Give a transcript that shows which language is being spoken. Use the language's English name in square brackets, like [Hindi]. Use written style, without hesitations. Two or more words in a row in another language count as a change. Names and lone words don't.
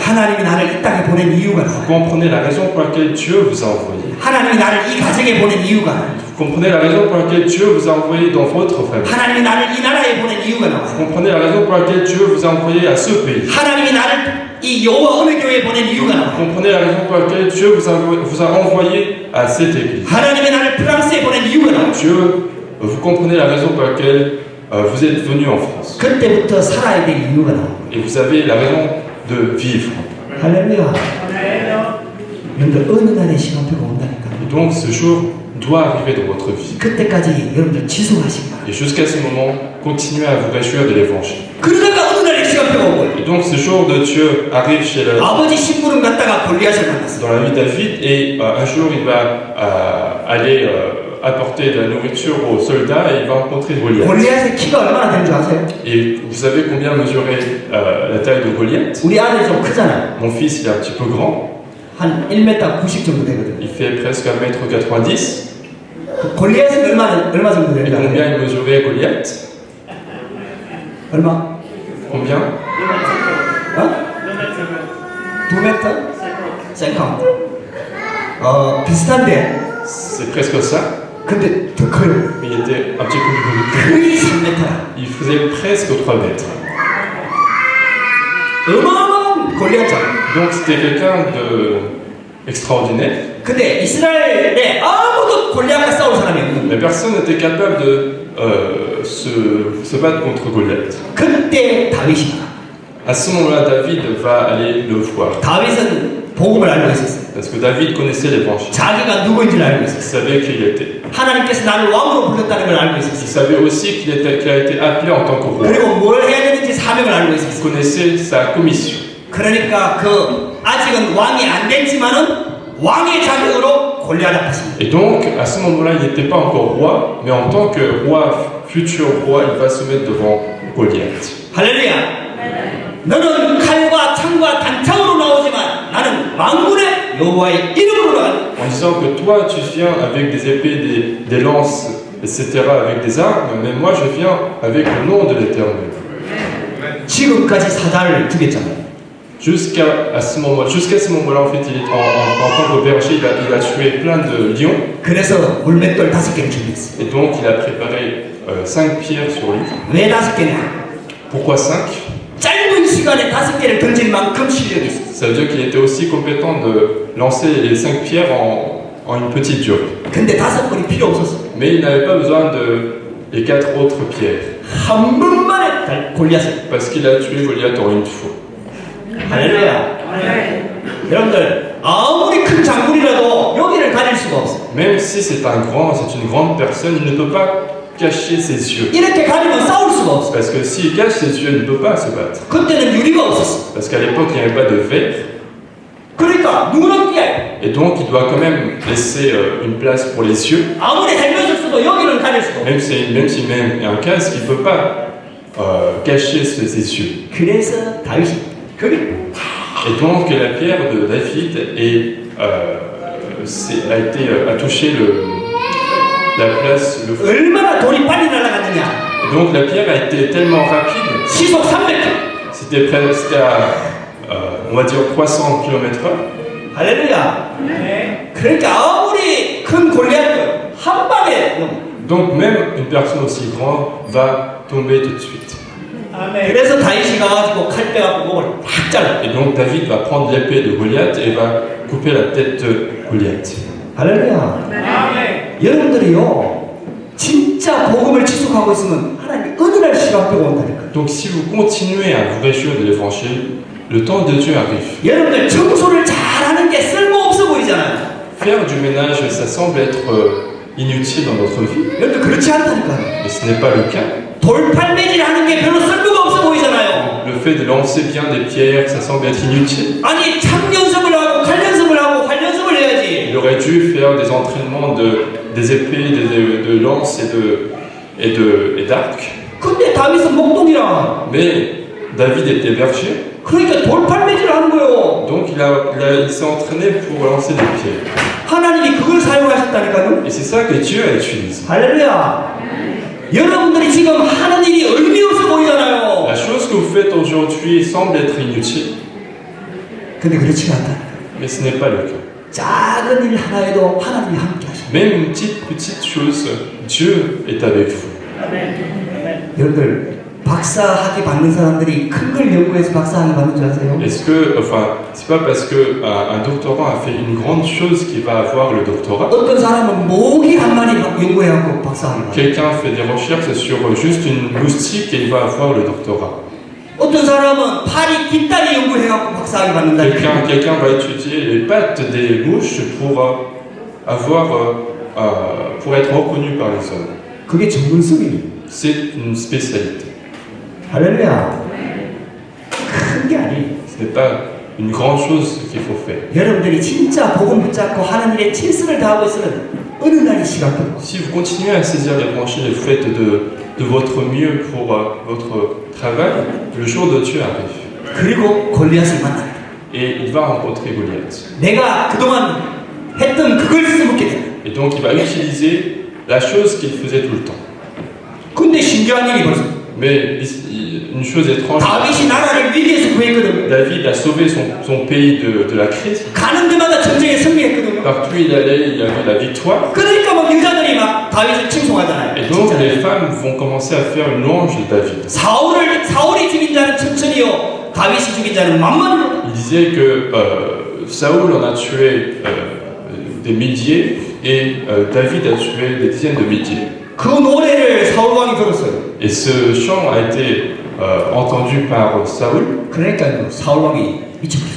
[Korean] 하나님이 나를 이 땅에 보낸 이유가 [French] Vous [Korean] 나와요. [French] comprenez la raison pour laquelle Dieu vous a envoyé. [Korean] 하나님이 나를 이 가정에 보낸 이유가 나와요. [French] Vous comprenez la raison pour laquelle Dieu vous a envoyé dans votre famille. [Korean] 하나님이 나를 이 나라에 보낸 이유가 [French] Vous [Korean] 나와요. [French] comprenez la raison pour laquelle Dieu vous a envoyé à ce pays. [Korean] 하나님이 나를 이 여호와 언의 교회에 보낸 이유가 [French] Vous [Korean] 나와요. [French] comprenez la raison pour laquelle Dieu vous a envoyé à cette église. [Korean] 하나님이 나를 프랑스에 보낸 이유가 나와요. [French] Vous comprenez la raison pour laquelle vous êtes venu en France. [Korean] 그때부터 살아야 될 이유가 나와요. [French] Et vous avez la raison de vivre. [Korean] 할렐루야. 여러분들 어느 날의 시간표가 온다니까. [French] Et donc ce jour doit arriver dans votre vie. [Korean] 그때까지 여러분들 지속하시기 바랍니다. [French] Et jusqu'à ce moment, continuez à vous réjouir de l'évangile. [Korean] 그러다가 어느 날의 시간표가 온 거예요. [French] Et donc ce jour de Dieu arrive [Korean] 아버지 심부름 갔다가 골리앗을 만났어요. [French] dans la vie de David et un jour il va aller apporter de la nourriture aux soldats et il va rencontrer Goliath. [Korean] 골리앗의 키가 얼마나 되는 줄 아세요? [French] Et vous savez combien mesurait la taille de Goliath? [Korean] 우리 아들이 좀 크잖아요. [French] Mon fils il est un petit peu grand, [Korean] 한 1m 90 정도 되거든요. [French] il fait presque 1m90. [Korean] 그 골리앗은 얼마 정도 [French] Et [Korean] 되는지 [French] combien [Korean] 알아요? [French] il mesurait Goliath? [Korean] 얼마? [French] Combien? [Korean] 어? 2m? 50. 비슷한데 [French] C'est presque ça, [Korean] 근데 더 커요. [French] mais il était un petit peu plus [Korean] 거의 3m야. [French] Il faisait presque 3 mètres. [Korean] 어마어마한 골리앗장. [French] Donc c'était quelqu'un extraordinaire, [Korean] 근데 이스라엘에 아무도 골리앗과 싸울 사람이 없는 거예요. [French] mais personne n'était capable de se battre contre Goliath. [Korean] 그때 다윗이 나와. [French] À ce moment-là, David va aller le voir. [Korean] 다윗은 복음을 알고 있었어요. [French] Parce que David connaissait l'évangile. [Korean] 자기가 누구인지를 알고 [French] Il [Korean] 있었어요. [French] savait qui il était. [Korean] 하나님께서 나를 왕으로 불렀다는 걸 알고 [French] Il [Korean] 있었어요. [French] savait aussi qu'il a été appelé en tant que roi. [Korean] 그리고 뭘 해야 되는지 사명을 알고 [French] Il [Korean] 있었어요. [French] connaissait sa commission. [Korean] 그러니까 그 아직은 왕이 안 됐지만은 왕의 자격으로 골리앗 앞섰습니다. [French] Et donc, à ce moment-là, il n'était pas encore roi, mais en tant que roi, futur roi, il va se mettre devant Goliath. [Korean] 할렐루야. 너는 칼과 창과 단창으로 나오지만 나는 만군의 여호와의 이름으로 나간다. [French] En disant que toi, tu viens avec des épées, des lances, etc., avec des armes, mais moi, je viens avec le nom de l'Éternel. [Korean] 지금까지 사자를 죽였잖아요. [French] Jusqu'à ce moment-là, en fait, en tant que berger, il a tué plein de lions, [Korean] 그래서 물맷돌 5개를 준비했어요. [French] et donc il a préparé 5 pierres sur lui. [Korean] 왜 5개냐? [French] Pourquoi 5? [Korean] 짧은 시간에 5개를 던질 만큼 실력이 있어요. [French] Ça veut dire qu'il était aussi compétent de lancer les 5 pierres en une petite durée. [Korean] 근데 5번이 필요 없었어요. [French] Mais il n'avait pas besoin les 4 autres pierres, [Korean] 한 번만에 골리앗을. [French] parce qu'il a tué Goliath en une fois. [Korean] 할렐루야. 여러분들 아무리 큰 장군이라도 여기를 가릴 수가 없어요. [French] Même si c'est une grande personne, il ne peut pas cacher ses yeux. [Korean] 이렇게 가리면 싸울 수가 없어요. [French] Parce que s'il cache ses yeux, il ne peut pas se battre. [Korean] 그때는 유리가 없었어. [French] Parce qu'à l'époque, il n'y avait pas de verre. [Korean] 그러니까 누구나 뛰어요. [French] Et donc, il doit quand même laisser une place pour les yeux. [Korean] 아무리 헬멧을 써도 여기를 가릴 수가 없어요. [French] Même s'il met un casque, il ne peut pas cacher ses yeux. [Korean] 그래서 다윗이 거기 [French] Et donc, la pierre de David a touché la place, le feu. [Korean] 얼마나 돌이 빨리 날아갔느냐. [French] Et donc, la pierre a été tellement rapide, [Korean] 시속 300km. [French] c'était à, on va dire, 300 km/h. [Korean] 할렐루야. 그러니까 아무리 큰 골리앗도 한 방에 넘어. [French] Donc, même une personne aussi grande va tomber tout de suite. [Korean] 그래서 다윗이 가가지고 칼 빼갖고 목을 탁 잘라. [French] Et donc, David va prendre l'épée de Goliath et va couper la tête de Goliath. [Korean] 할렐루야. 여러분들이요, 진짜 복음을 지속하고 있으면 하나님 은혜를 시간표가 온다니까. [French] Donc, si vous continuez à vous réjouir de l'évangile, le temps de Dieu arrive. [Korean] 여러분들 청소를 잘하는 게 쓸모없어 보이잖아요. [French] Faire du ménage, ça semble être inutile dans notre vie, [Korean] 여러분들 그렇지 않다니까요. [French] mais ce n'est pas le cas. [Korean] 돌팔매질 하는 게 별로 쓸모가 없어 보이잖아요. [French] Le fait de lancer bien des pierres, ça semble être inutile. [Korean] 아니 창 연습을 하고 칼 연습을 하고 활 연습을 해야지. [French] Il aurait dû faire des entraînements des épées, de lances et d'arcs. [Korean] 근데 다윗은 목동이라. [French] Mais David était berger, [Korean] 그러니까 돌팔매질을 하는 거예요. [French] donc il s'est entraîné pour lancer des pierres. [Korean] 하나님이 그걸 사용하셨다니까요. [French] Et c'est ça que Dieu a utilisé. [Korean] 할렐루야. 여러분들이 지금 하는 일이 의미 없어 보이잖아요. [French] La chose que vous faites aujourd'hui semble être inutile, [Korean] 근데 그렇지가 않다. [French] mais ce n'est pas le cas. [Korean] 작은 일 하나에도 하나님이 함께 하십니다. [French] Même une petite chose, Dieu est avec vous. [Korean] 여러분들 박사학위 받는 사람들이 큰 걸 연구해서 박사학위 받는 줄 아세요? [French] Est-ce que, enfin, c'est pas parce que un doctorant a fait une grande chose qu'il va avoir le doctorat. [Korean] 어떤 사람은 모기 한 마리 연구해갖고 박사학위 받아요. [French] Quelqu'un fait des recherches sur juste une moustique et il va avoir le doctorat. [Korean] 어떤 사람은 파리 깃다리 연구해갖고 박사학위 받는다. [French] Quelqu'un va étudier les pattes des mouches pour pour être reconnu par les hommes. [Korean] 그게 전문성이에요. [French] C'est une spécialité. [Korean] 할렐루야. 큰 게 아니에요. [French] Ce n'est pas une grande chose qu'il faut faire. [Korean] 여러분들이 진짜 복음 붙잡고 하는 일에 최선을 다하고 있으면 어느 날이 시간표가. [French] Si vous continuez à saisir l'évangile et vous faites de votre mieux pour votre travail, le jour de Dieu arrive. [Korean] 그리고 골리앗을 만나요. [French] Et il va rencontrer Goliath. [Korean] 내가 그동안 했던 그걸 써먹게 돼. [French] Et donc il va utiliser la chose qu'il faisait tout le temps. [Korean] 근데 신기한 일이 벌써. [French] Mais une chose étrange, [Korean] 다윗이 나라를 위기에서 구했거든요. [French] David a sauvé son pays de la crise. [Korean] 가는 데마다 전쟁에 승리했거든요. [French] Partout où il allait, il y avait la victoire. [Korean] 그러니까 막 여자들이 막 다윗을 칭송하잖아요. [French] Et donc les femmes vont commencer à faire une louange de David. [Korean] 사울이 죽인 자는 천천히요, 다윗이 죽인 자는 만만히요. [French] Il disait que Saoul en a tué des milliers et David a tué des dizaines de milliers. [Korean] 그 노래를 사울 왕이 들었어요. [French] Et ce chant a été entendu par Saoul. [Korean] 그러니까 사울 왕이 미쳐버렸어요.